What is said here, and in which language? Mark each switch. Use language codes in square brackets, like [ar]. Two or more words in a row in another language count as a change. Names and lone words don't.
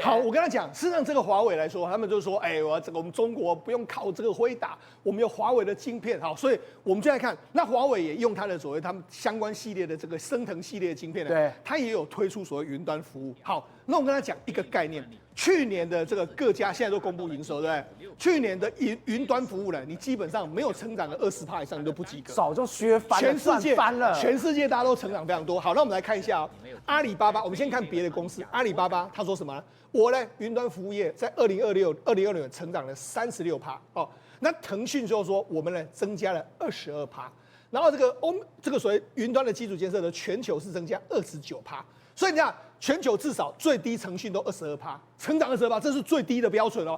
[zh] 好，我跟他講，事實上這個華為來說，他們就說，我們中國不用靠這個輝達，我們有華為的晶片，好，所以我們就來看，那華為也用它的所謂他們相關系列的這個昇騰系列的晶片呢，對，它也有推出所謂雲端服務。好，那我跟他講一個概念，去年的這個各家現在都公布營收，對不對？去年的雲端服務呢，你基本上沒有成長的20%以上，你都不及格，早就削翻了，全世界大家都成長非常多。好，那我们来看一下阿里巴巴，我們先看別的公司，阿里巴巴他說什麼呢？我呢，雲端服務業在2026年成長了36%哦。那騰訊就說我們呢增加了22%，然後這個所謂雲端的基礎建設的全球是增加29%，所以你看全球至少最低騰訊都22%，成長22%，這是最低的標準哦。